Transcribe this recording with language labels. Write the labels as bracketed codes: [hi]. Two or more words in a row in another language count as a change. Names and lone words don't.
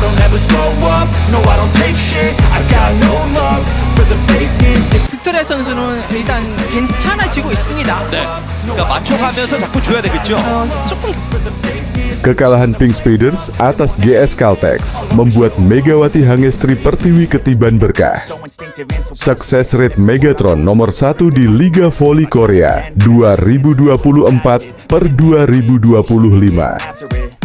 [en] never slow up, no I don't take shit. I got no love for the fakeness. [ko] 빅토리아 선수는 일단 괜찮아지고 있습니다. 네. 그러니까 맞춰가면서 자꾸 줘야 되겠죠. 조금 [id] Kekalahan Pink Spiders atas GS Caltex membuat Megawati Hangestri Pertiwi ketiban berkah. Sukses rate Megatron nomor 1 di Liga Voli Korea 2024 per 2025.